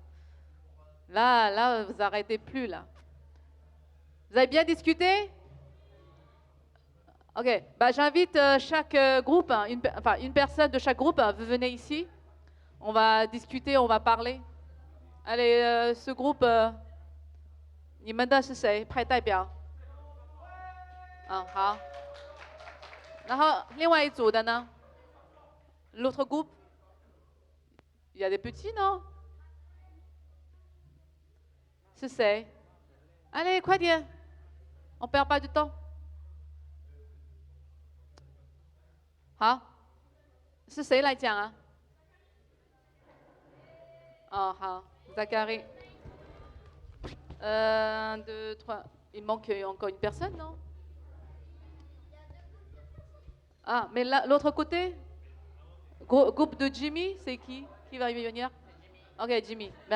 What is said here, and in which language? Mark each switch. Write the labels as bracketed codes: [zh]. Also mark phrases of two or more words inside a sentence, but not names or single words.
[fr] Là, vous arrêtez plus là. Vous avez bien discuté? Ok, j'invite chaque groupe, une personne de chaque groupe, vous venez ici. On va discuter, on va parler. Allez, ce groupe, [zh] 你们的是谁？派代表。好。然后另外一组的呢 ？ [fr] L'autre groupe? Il y a des petits, non? [zh] 是谁？ [fr] Allez, 快点 On perd pas du temps. [zh] 好，是谁来讲啊？哦，好 Zachary. 1, 2, 3. [fr] Il manque encore une personne, non? Ah, mais l'autre côté? Groupe de Jimmy, c'est qui? Qui va y venir? Ok, Jimmy. Bien.